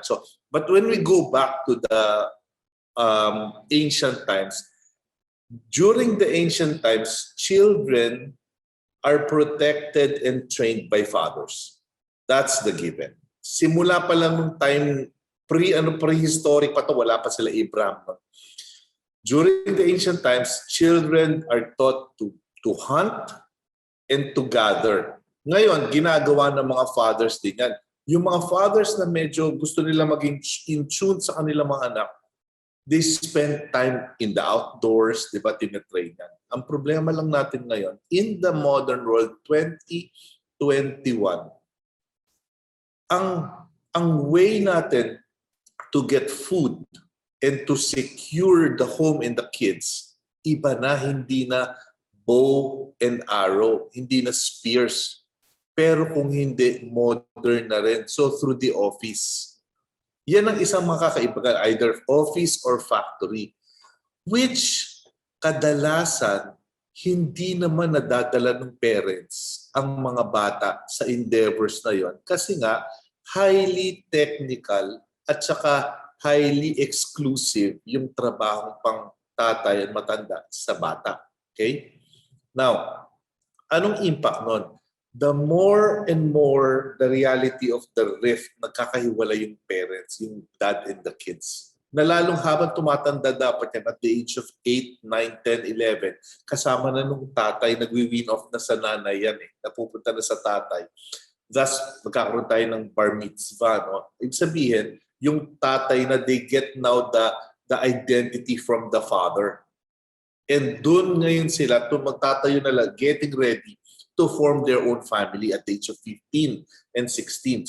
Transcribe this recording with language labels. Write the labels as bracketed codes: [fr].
[en] So, but when we go back to the ancient times, during the ancient times, children are protected and trained by fathers. That's the given. [tl] Simula pa lang nung time, prehistoric pa to, wala pa sila Abraham. [en] During the ancient times, children are taught to hunt and to gather. [tl] Ngayon, ginagawa ng mga fathers din yan. Yung mga fathers na medyo gusto nila maging in tune sa kanilang mga anak, [en] they spend time in the outdoors, [tl] di ba, tinitrain yan. Ang problema lang natin ngayon, [en] in the modern world, 2021, [tl] ang way natin [en] to get food and to secure the home and the kids, [tl] iba na, hindi na bow and arrow, hindi na spears. Pero kung hindi, modern na rin. [en] So through the office. [tl] Yan ang isang makakaiba, [en] either office or factory, [tl] which kadalasan hindi naman nadadala ng parents ang mga bata sa endeavors na yon kasi nga [en] highly technical [tl] at saka [en] highly exclusive [tl] yung trabaho pang tatay at matanda sa bata. [en] Okay? Now, [tl] anong impact nun? [en] The more and more the reality of the rift, [tl] nagkakahiwala yung parents, yung [en] dad and the kids. [tl] Na lalong habang tumatanda dapat yan [en] at the age of 8, 9, 10, 11, [tl] kasama na nung tatay, nagwi-win off na sa nanay yan eh. Napupunta na sa tatay. Thus, magkakaroon tayo ng bar mitzvah. No? Ibig sabihin, yung tatay na [en] they get now the identity from the father. And [tl] doon ngayon sila magtatayo na lang, [en] getting ready to form their own family at the age of 15 and 16.